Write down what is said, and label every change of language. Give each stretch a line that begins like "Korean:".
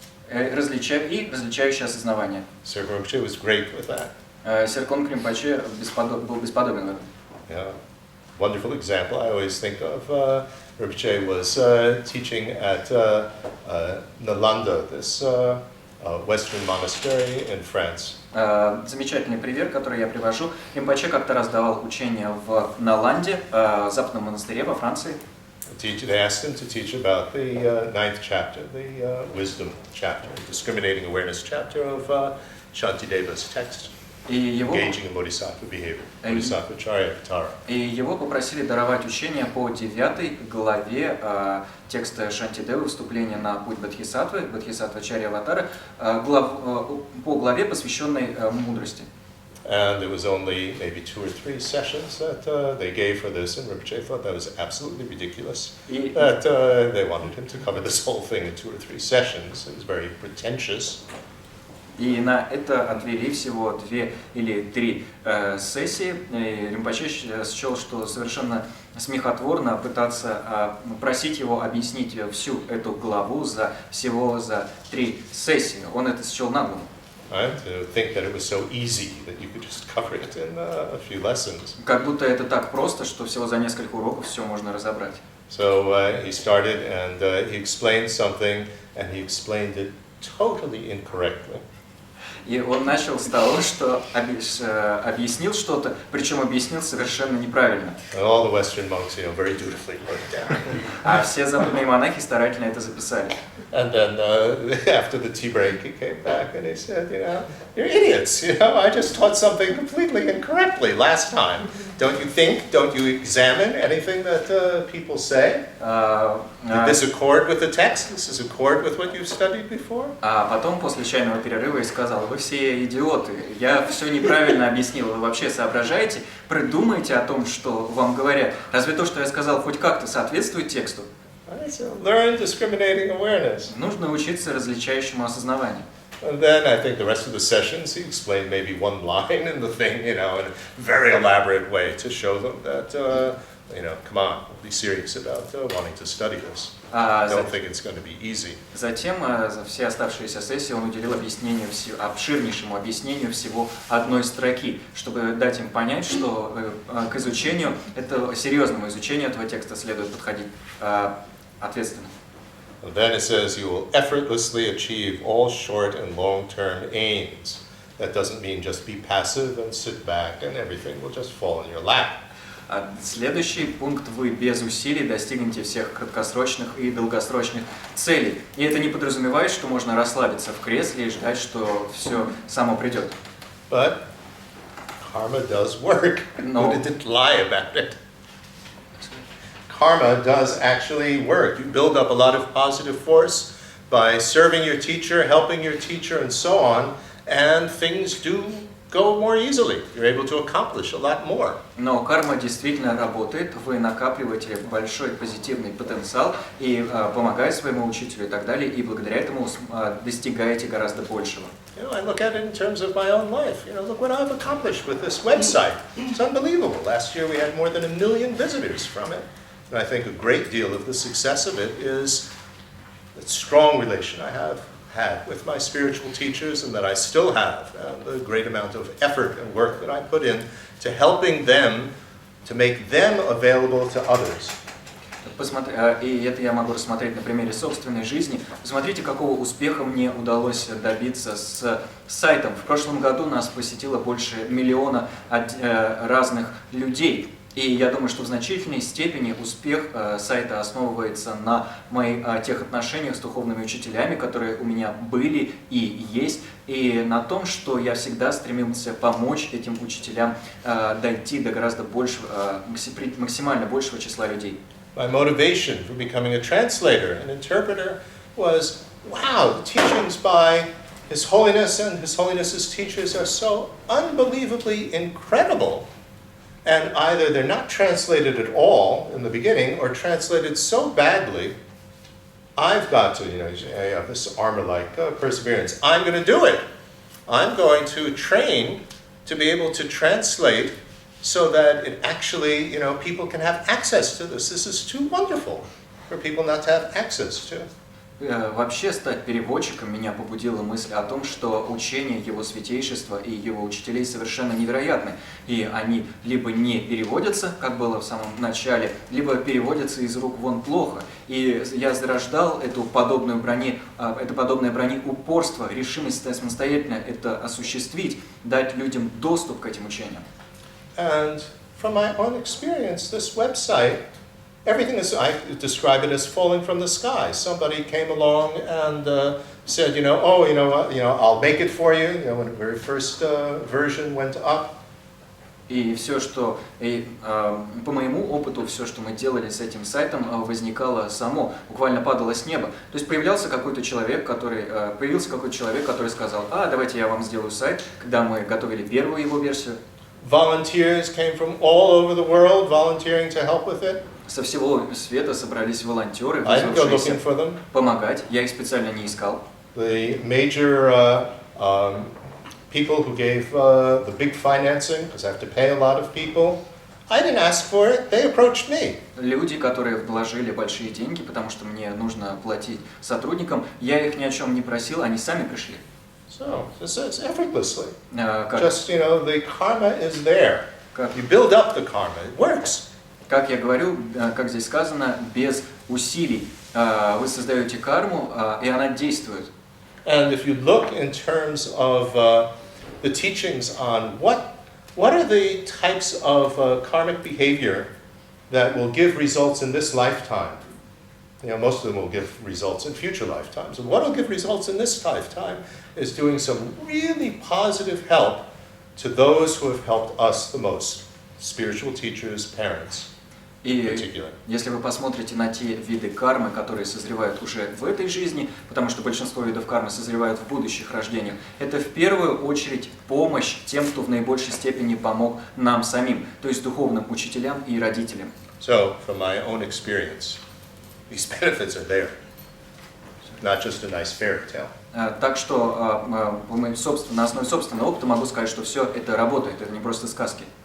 Russian: Различающее осознавание.
English: Sir Rinpoche was great with that.
Russian: Серкон Римпоче был бесподобен в этом.
English: Yeah. Wonderful example I always think of. Rinpoche was teaching at Nalanda, this Western monastery in France.
Russian: Замечательный пример, который я привожу. Римпоче как-то раз давал учение в Наланде, западном монастыре во Франции.
English: They asked him to teach about the ninth chapter, the wisdom chapter, discriminating awareness chapter of Shantideva's text, engaging in bodhisattva behavior, bodhisattva charyavatara.
Russian: И его попросили даровать учение по 9 главе текста Шантидевы, вступления на путь Бодхисаттвы, Бодхисаттва Чарьяватары, по главе, посвященной мудрости.
English: And there was only maybe 2 or 3 sessions that they gave for this, and Rinpoche thought that was absolutely ridiculous. That they wanted him to cover this whole thing in 2 or 3 sessions. It was very pretentious.
Russian: И на это отвели всего 2 или 3 сессии. И Римпоче счел, что совершенно смехотворно пытаться просить его объяснить всю эту главу всего за 3 сессии. Он это счел наглым.
English: Right? To think that it was so easy that you could just cover it in a few lessons.
Russian: Как будто это так просто, что всего за несколько уроков все можно разобрать.
English: So he started and he explained something, and he explained it totally incorrectly.
Russian: И он начал с того, что объяснил что-то, причем объяснил совершенно неправильно.
English: And all the Western monks, very dutifully wrote it down.
Russian: А все западные монахи старательно это записали.
English: And then after the tea break, he came back and he said, you're idiots. I just taught something completely incorrectly last time. Don't you think? Don't you examine anything that people say? Did this accord with the text? Does this accord with what you've studied before?
Russian: А потом, после чайного перерыва, я сказал: вы все идиоты, я все неправильно объяснил, вы вообще соображаете, придумайте о том, что вам говорят. Разве то, что я сказал, хоть как-то соответствует тексту?
English: So learn discriminating awareness.
Russian: Нужно учиться различающему осознаванию.
English: And then I think the rest of the sessions, he explained maybe one line in the thing, in a very elaborate way to show them that, come on, be serious about wanting to study this. Don't think it's going to be easy.
Russian: Затем за все оставшиеся сессии он уделил обширнейшему объяснению всего одной строки, чтобы дать им понять, что к изучению, серьезному изучению этого текста следует подходить ответственно.
English: And then it says you will effortlessly achieve all short and long-term aims. That doesn't mean just be passive and sit back and everything will just fall in your lap.
Russian: Следующий пункт: вы без усилий достигнете всех краткосрочных и долгосрочных целей. И это не подразумевает, что можно расслабиться в кресле и ждать, что все само придет.
English: But karma does work. Buddha didn't lie about it. Karma does actually work. You build up a lot of positive force by serving your teacher, helping your teacher, and so on, and things do go more easily. You're able to accomplish a lot more.
Russian: Но карма действительно работает, вы накапливаете большой позитивный потенциал и помогаете своему учителю и так далее, и благодаря этому достигаете гораздо большего.
English: I look at it in terms of my own life. Look what I've accomplished with this website. It's unbelievable. Last year we had more than 1 million visitors from it. And I think a great deal of the success of it is the strong relation I have had with my spiritual teachers and that I still have, and the great amount of effort and work that I put in to helping them, to make them available to others.
Russian: И это я могу рассмотреть на примере собственной жизни. Посмотрите, какого успеха мне удалось добиться с сайтом. В прошлом году нас посетило больше 1 миллиона разных людей. И я думаю, что в значительной степени успех сайта основывается на тех отношениях с духовными учителями, которые у меня были и есть, и на том, что я всегда стремился помочь этим учителям дойти до гораздо большего, максимально большего числа людей.
English: My motivation for becoming a translator and interpreter was, wow, the teachings by His Holiness and His Holiness's teachers are so unbelievably incredible. and either they're not translated at all in the beginning or translated so badly, I've got to, I have this armor-like perseverance. I'm going to do it. I'm going to train to be able to translate so that it actually, people can have access to this. This is too wonderful for people not to have access to.
Russian: Вообще стать переводчиком меня побудила мысль о том, что учение его святейшества и его учителей совершенно невероятны. И они либо не переводятся, как было в самом начале, либо переводятся из рук вон плохо. И я зарождал это подобное броне упорство, решимость самостоятельно это осуществить, дать людям доступ к этим учениям.
English: And from my own experience, this website, everything is, I describe it as falling from the sky. Somebody came along and said, I'll make it for you. When the very first version went up.
Russian: И все, что, по моему опыту, все, что мы делали с этим сайтом, возникало само, буквально падало с неба. То есть появился какой-то человек, который сказал, давайте я вам сделаю сайт, когда мы готовили первую его версию.
English: Volunteers came from all over the world volunteering to help with it.
Russian: Со всего света собрались волонтеры,
English: I didn't go
Russian: вызвавшиеся
English: looking for them.
Russian: помогать. Я их специально не искал.
English: The major people who gave the big financing, because I have to pay a lot of people, I didn't ask for it, they approached me.
Russian: Люди, которые вложили большие деньги, потому что мне нужно платить сотрудникам, я их ни о чем не просил, они сами пришли.
English: So, it's effortlessly.
Russian: Как,
English: Just, the karma is there. You build up the karma, it works.
Russian: как я говорю, как здесь сказано, без усилий вы создаете карму, и она действует.
English: And if you look in terms of the teachings on what are the types of karmic behavior that will give results in this lifetime, most of them will give results in future lifetimes. And what will give results in this lifetime is doing some really positive help to those who have helped us the most, spiritual teachers, parents in particular.
Russian: Если вы посмотрите на те виды кармы, которые созревают уже в этой жизни, потому что большинство видов кармы созревают в будущих рождениях, это в первую очередь помощь тем, кто в наибольшей степени помог нам самим, то есть духовным учителям и родителям.
English: So, from my own experience, these benefits are there, not just a nice fairy tale.
Russian: Так что на основе собственного опыта могу сказать, что все это работает, это не просто сказки.